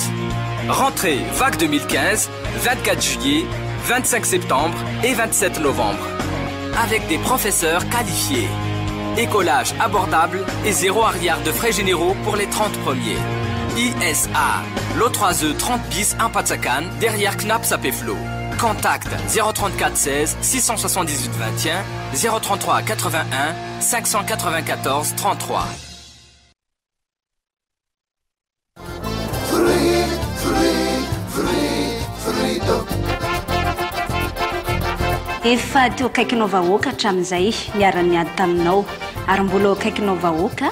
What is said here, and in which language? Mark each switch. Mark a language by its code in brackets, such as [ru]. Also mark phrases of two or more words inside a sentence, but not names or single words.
[fr] Rentrée vague 2015, 24 juillet, 25 septembre et 27 novembre. Avec des professeurs qualifiés. Écolage abordable et 0 arrière de frais généraux pour les 30 premiers. ISA, l'O3E 30 bis à Patsakan, derrière Knap Sapeflo. Contact 034 16 678 21 033 81 594 33. [mg] Efa teo akaikinao vahoaka hatramin'izay hiara niady taminao ary mbola akaikinao vahoaka